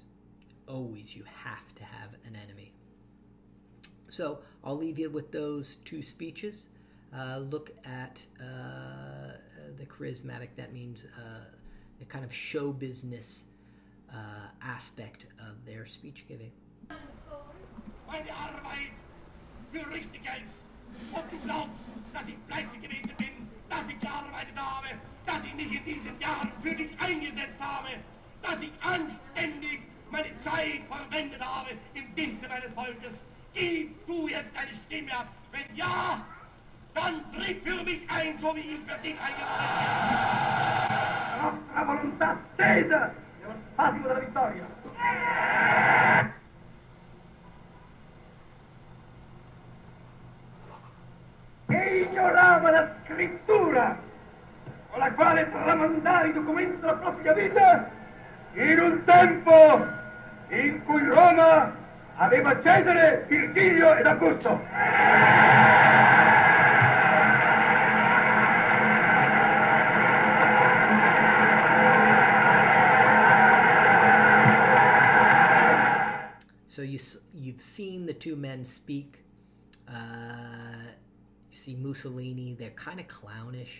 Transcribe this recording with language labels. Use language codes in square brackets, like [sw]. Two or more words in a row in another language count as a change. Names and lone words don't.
[en] Always, you have to have an enemy. So I'll leave you with those two speeches. Look at the charismatic, that means the kind of show business aspect of their speech giving. [de] Meine Arbeit für richtig hältst und du glaubst, dass ich fleißig gewesen bin, dass ich gearbeitet habe, dass ich mich in diesen Jahren für dich eingesetzt habe, dass ich anständig meine Zeit verwendet habe im Dienste meines Volkes. Gib du jetzt deine Stimme ab. Wenn ja, dann tritt für mich ein, so wie ich für dich eingetreten bin. [it] La nostra volontà stesa è lo spasimo della vittoria. E ignorava la scrittura con la quale tramandare i documenti della propria vita in un tempo in cui Roma aveva Cesare, Virgilio ed Augusto. [en] So you've seen the two men speak. You see Mussolini, they're kind of clownish.